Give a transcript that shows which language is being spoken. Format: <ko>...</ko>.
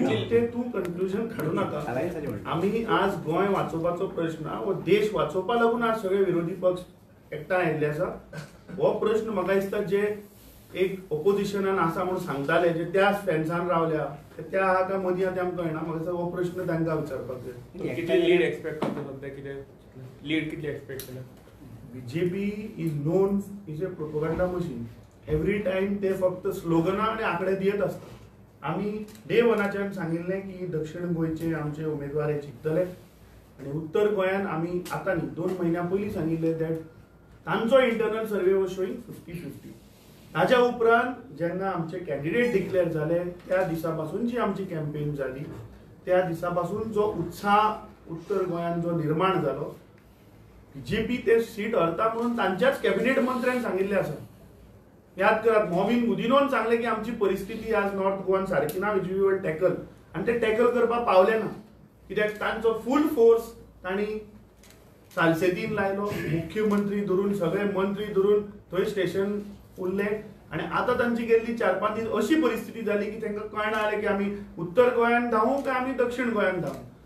<gom>ते तूं कन्क्लुजन काडू नाका. आमी आज गोंय वाचोवपाचो प्रश्न, हो देश वाचोवपा लागून आज सगळे विरोधी पक्ष एकठांय आयिल्ले आसा. हो प्रश्न म्हाका दिसता जे एक ऑपोजिशनान आसा म्हणून सांगताले, जे त्याच फॅन्सान रावल्या, त्या आहा काय मदीं आहा तें आमकां कळना. म्हाका दिसता हो प्रश्न तांकां विचारपाक जाय. कितले लीड एक्सपेक्ट करता सध्या, कितें लीड कितली एक्सपेक्ट केला?</gom> <en>BJP is known is a propaganda machine. Every time</en> <gom>ते फक्त स्लोगनां आनी आंकडे दियत आसता. आमी डे वनाच्यान सांगिल्लें की दक्षिण गोंयचे आमचे उमेदवार हे जिखतले आनी उत्तर गोंयान आमी आतां न्ही 2 म्हयन्या पयलीं सांगिल्लें</gom> <en>that तांचो internal survey was showing</en> <gom>50-50. ताच्या उपरांत जेन्ना आमचे कॅन्डिडेट डिक्लेअर जाले त्या दिसा पासून जी आमची कॅम्पेन जाली, त्या दिसा पासून जो उत्साह उत्तर गोंयान जो निर्माण जालो, BJP ते सीट हरता म्हणून तांच्याच कॅबिनेट मंत्र्यान सांगिल्लें आसा. याद करात, मॉविन गुदिनोन सांगले की आमची परिस्थिती आज नॉर्थ गोवान सारकी ना,</gom> <en>Which we will tackle.</en> <gom>आनी ते टॅकल करपाक पावले ना, कित्याक तांचो फूल फोर्स तांणी सालसेतीन लायलो. मुख्यमंत्री धरून सगळे मंत्री धरून थंय स्टेशन उरले. आनी आतां तांची गेल्ली 4-5 दीस अशी परिस्थिती जाली की तांकां कळना जालें की आमी उत्तर गोंयान धांवू काय आमी दक्षिण गोंयान धांवू.</gom>